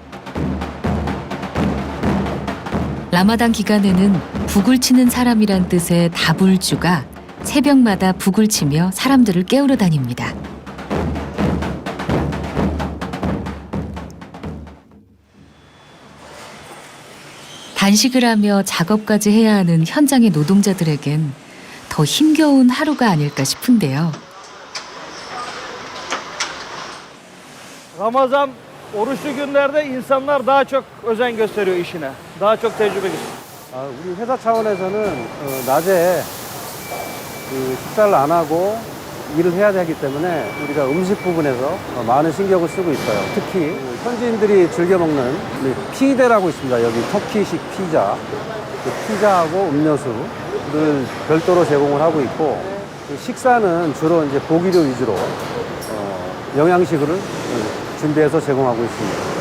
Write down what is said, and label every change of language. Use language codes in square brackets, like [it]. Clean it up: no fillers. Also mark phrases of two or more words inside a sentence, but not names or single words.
[ko] 라마단 기간에는 북을 치는 사람이란 뜻의 다불주가 새벽마다 북을 치며 사람들을 깨우러 다닙니다. 단식을 하며 작업까지 해야 하는 현장의 노동자들에겐 더 힘겨운 하루가 아닐까 싶은데요. [tr] Ramazan oruçlu günlerde insanlar daha çok özen gösteriyor işine. Daha çok tecrübe gösteriyor. [ko] 우리 회사 차원에서는 낮에 식사를 안 하고 일을 해야 되기 때문에 우리가 음식 부분에서 많은 신경을 쓰고 있어요. 특히 현지인들이 즐겨 먹는 피데라고 있습니다. 여기 터키식 피자, 피자하고 음료수를 별도로 제공을 하고 있고 식사는 주로 이제 고기류 위주로 영양식을 준비해서 제공하고 있습니다.